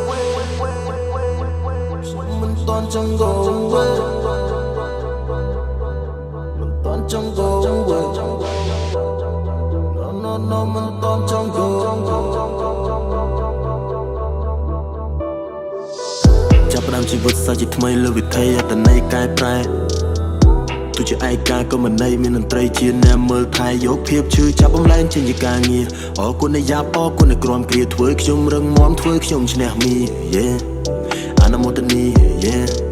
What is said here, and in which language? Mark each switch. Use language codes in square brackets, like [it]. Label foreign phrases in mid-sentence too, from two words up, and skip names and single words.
[km] មិនទាន់ចង់ [en] go away [km] មិនទាន់ចង់ [en] go away no [km] មិនទាន់ចង់ goចាប់ ផ្ដើមជីវិតសាជាថ្មីលើវិធីអត្តន័យកែប្រែទោះជាឯកាក៏មិនន័យមានតន្ត្រីជាអ្នកមើលថែយកភាពឈឺចាប់បំលែងចេញជាការងារអរគុណអ្នកយ៉ាប់អរគុណអ្នកក្រំគ្រាធ្វើខ្ញុំរឹងមាំធ្វើខ្ញុំឈ្នះមី yeah អនុមោទនី yeah